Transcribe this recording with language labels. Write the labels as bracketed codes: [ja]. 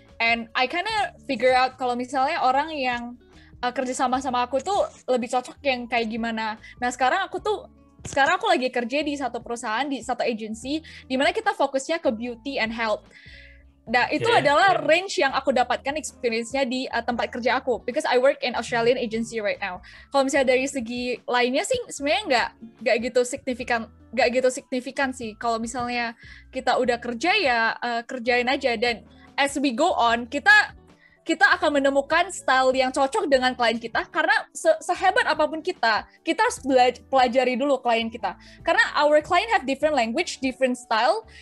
[en] And I kinda figure out [id] kalau misalnya orang yang kerja sama aku tuh lebih cocok yang kayak gimana. Nah sekarang aku lagi kerja di satu perusahaan, di satu agency, di mana kita fokusnya ke [en] beauty and health. [id] Nah, itu adalah range yang aku dapatkan experience-nya di tempat kerja aku. [en] Because I work in Australian agency right now. [id] Kalau misalnya dari segi lainnya sih, sebenarnya nggak gitu signifikan sih. Kalau misalnya kita udah kerja ya kerjain aja. Dan [en] as we go on, [id] kita akan menemukan style yang cocok dengan klien kita karena sehebat apapun kita harus pelajari dulu klien kita karena [en] our client have different language, different style,